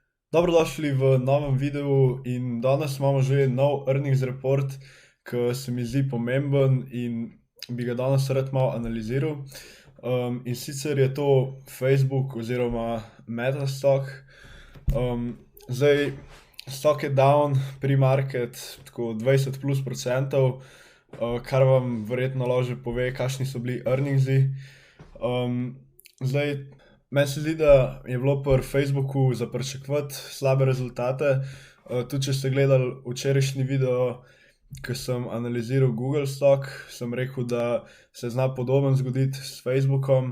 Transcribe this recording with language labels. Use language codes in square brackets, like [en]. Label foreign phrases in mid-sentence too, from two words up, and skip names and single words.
[sl] Dobrodošli v novem videu in danes imamo že nov [en] earnings report, [sl] ki se mi zdi pomemben in bi ga danes rad malo analiziral. In sicer je to Facebook oziroma Meta stock. Zdaj, stock je [en] down, pre-market [sl] tako 20+%, kar vam verjetno lahko že pove, kakšni so bili earningsi. Zdaj, meni se zdi, da je bilo pri Facebooku za pričakovati slabe rezultate. Tudi če ste gledali včerajšnji video, ko sem analiziral Google stock, sem rekel, da se zna podoben zgoditi s Facebookom.